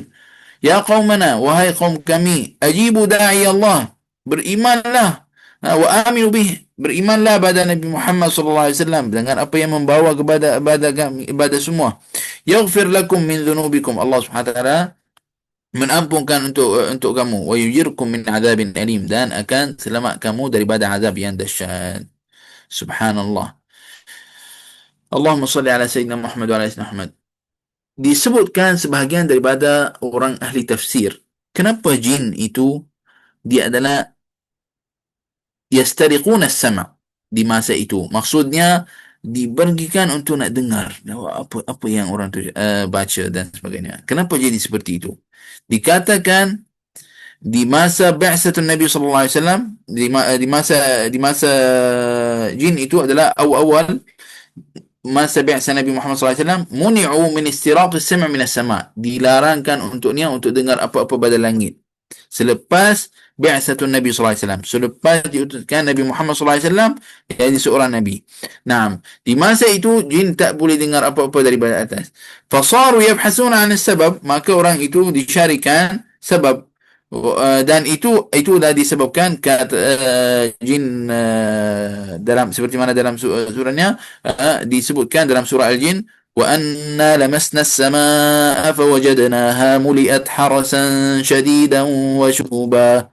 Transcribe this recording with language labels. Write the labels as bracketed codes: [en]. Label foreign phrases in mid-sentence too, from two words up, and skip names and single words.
[ar] يا قومنا, [ms] wahai kaum kami, [ar] أجيبوا داعي الله, berimanlah, وآمنوا به, [ms] berimanlah pada Nabi Muhammad [ar] صلى الله عليه وسلم [ms] dengan apa yang membawa kepada kami, kepada semua. [ar] يغفر لكم من ذنوبكم, [ms] Allah [ar] سبحانه وتعالى [ms] menampunkan untuk kamu, [ar] ويجركم من عذاب أليم, [ms] dan akan selamat kamu daripada azab yang dahsyat. [ar] سبحان الله. اللهم صل على سيدنا محمد وعلى سيدنا محمد. [ms] Disebutkan sebahagian daripada orang ahli tafsir, kenapa jin itu dia adalah [ar] يسترقون السمع' [ms] di masa itu. Maksudnya dipergikan untuk nak dengar apa yang orang tu baca dan sebagainya. Kenapa jadi seperti itu? Dikatakan di masa [ar] بعثة النبي صلى الله عليه وسلم, [ms] di masa jin itu adalah awal masa biasa Nabi Muhammad SAW, [ar] منعوا من استراق السمع من السماء', [ms] dilarangkan untuknya untuk dengar apa-apa pada langit. Selepas [ar] بعثة النبي [ms] SAW, selepas diutuskan Nabi Muhammad SAW jadi seorang Nabi. Nah, di masa itu jin tak boleh dengar apa-apa daripada atas. [ar] فصاروا يبحثون عن السبب, [ms] maka orang itu dicarikan sebab. Dan itu dah disebabkan kata jin, dalam seperti mana dalam surahnya disebutkan dalam surah Al-Jin, [ar] وأنا لمسنا السماء فوجدناها ملئت حرسا شديدا وشهبا.